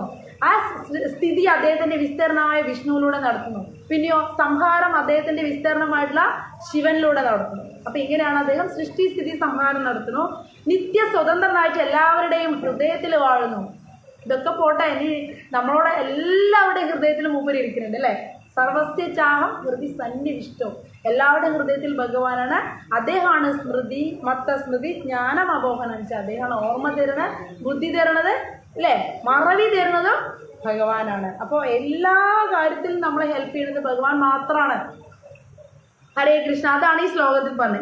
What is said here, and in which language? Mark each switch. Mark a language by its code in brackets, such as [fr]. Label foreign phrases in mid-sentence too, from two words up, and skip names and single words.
[ml] ആ സ്ഥിതി അദ്ദേഹത്തിന്റെ വിസ്തീർണമായ വിഷ്ണുവിലൂടെ നടത്തുന്നു. പിന്നെയോ സംഹാരം അദ്ദേഹത്തിന്റെ വിസ്തീർണമായിട്ടുള്ള ശിവനിലൂടെ നടത്തുന്നു. അപ്പൊ ഇങ്ങനെയാണ് അദ്ദേഹം സൃഷ്ടി, സ്ഥിതി, സംഹാരം നടത്തുന്നു. നിത്യ സ്വതന്ത്രനായിട്ട് എല്ലാവരുടെയും ഹൃദയത്തിൽ വാഴുന്നു. ഇതൊക്കെ പോട്ടെ, ഇനി നമ്മളോട് എല്ലാവരുടെയും ഹൃദയത്തിൽ മൂപ്പര് ഇരിക്കുന്നുണ്ട് അല്ലെ. [sa] സർവസ്യ ചാഹം ഹൃദി സന്നിവിഷ്ടോ. [ml] എല്ലാവരുടെയും ഹൃദയത്തിൽ ഭഗവാനാണ്. അദ്ദേഹമാണ് [sa] സ്മൃതി, മത്ത സ്മൃതി, ജ്ഞാനം അബോഹനം. [ml] അദ്ദേഹമാണ് ഓർമ്മ തരുന്നത്, ബുദ്ധി തരുന്നത് അല്ലേ, മറവി തരുന്നതും ഭഗവാനാണ്. അപ്പോൾ എല്ലാ കാര്യത്തിലും നമ്മളെ ഹെൽപ്പ് ചെയ്യുന്നത് ഭഗവാൻ മാത്രമാണ്. ഹരേ കൃഷ്ണ. അതാണ് ഈ ശ്ലോകത്തിൽ പറഞ്ഞത്.